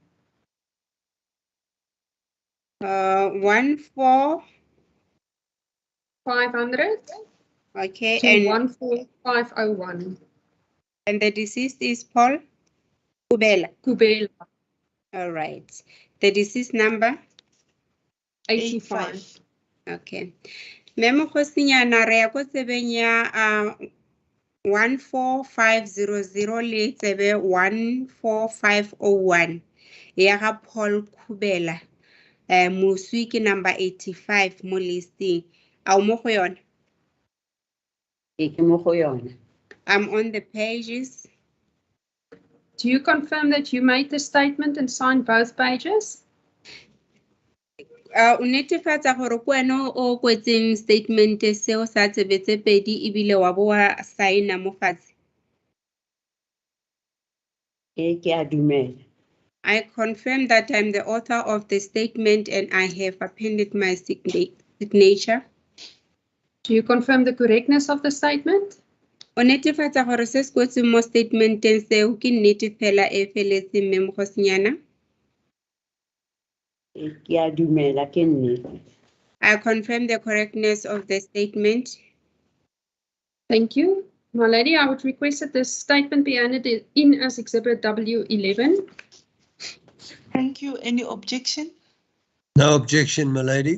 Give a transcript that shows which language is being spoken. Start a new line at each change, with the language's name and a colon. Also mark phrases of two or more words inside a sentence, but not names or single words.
English: 14500. Okay, to and 14501. And the deceased is Paul Kubela. Kubela. All right. The deceased number? 85. Okay.
Tswana: Memo Khosinyana re ya ko tsebeng ya 14500 le tsebe 14501 ya ga Paul Kubela. Moswi ke number 85 mo listing. A mo go yona? Ke mo go yona.
English: I'm on the pages. Do you confirm that you made the statement and signed both pages?
Tswana: O netefatsa gore ko wena o kwetseng statement seo sa tsebetse pedi ebile wa bo wa signa mo fatshe? Ke a dumela.
English: I confirm that I'm the author of the statement and I have appended my signature. Do you confirm the correctness of the statement?
Tswana: O netefatsa gore se se kwetseng mo statementeng seo ke nnete fela e feletseng mme Mogosinyana? Ke a dumela ke nnete.
English: I confirm the correctness of the statement. Thank you. My lady, I would request that this statement be handed in as Exhibit W11. Thank you. Any objection? No objection, my lady.